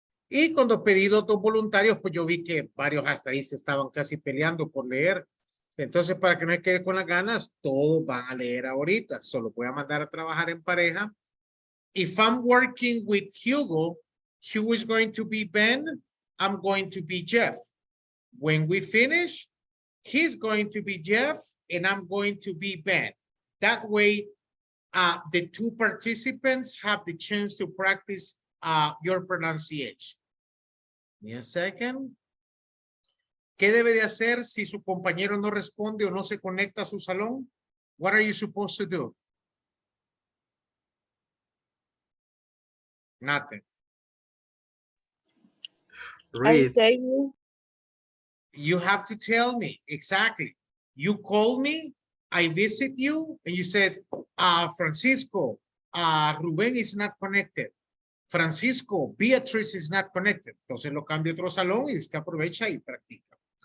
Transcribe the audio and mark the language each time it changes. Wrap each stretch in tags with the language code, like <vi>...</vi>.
<es>Y con los pedidos dos voluntarios, pues yo vi que varios hasta ahí se estaban casi peleando por leer. Entonces, para que no me quede con las ganas, todos van a leer ahorita. Solo voy a mandar a trabajar en pareja.</es> <en>If I'm working with Hugo, Hugo is going to be Ben, I'm going to be Jeff. When we finish, he's going to be Jeff and I'm going to be Ben. That way, the two participants have the chance to practice your pronunciation. Give me a second.</en> <es>¿Qué debe de hacer si su compañero no responde o no se conecta a su salón?</es> <en>What are you supposed to do? Nothing. I Read. say You have to tell me exactly. You call me, I visit you, and you said, Francisco, Rubén is not connected. Francisco, Beatrice is not connected.</en> <es>Entonces lo cambio a otro salón y usted aprovecha y practica.</es>